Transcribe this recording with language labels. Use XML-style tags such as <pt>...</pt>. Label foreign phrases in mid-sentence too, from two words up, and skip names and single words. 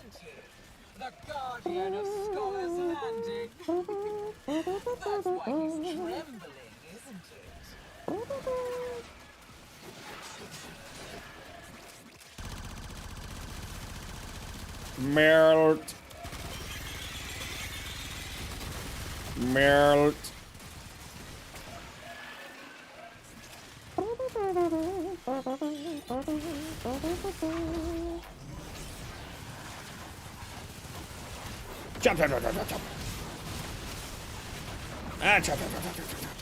<en>The guardian of Scholar's Landing. That's why he's trembling, isn't it? Melt. Melt. Chop, chop, chop, chop, chop, chop. Ah, chop, chop, chop, chop, chop, chop.</en>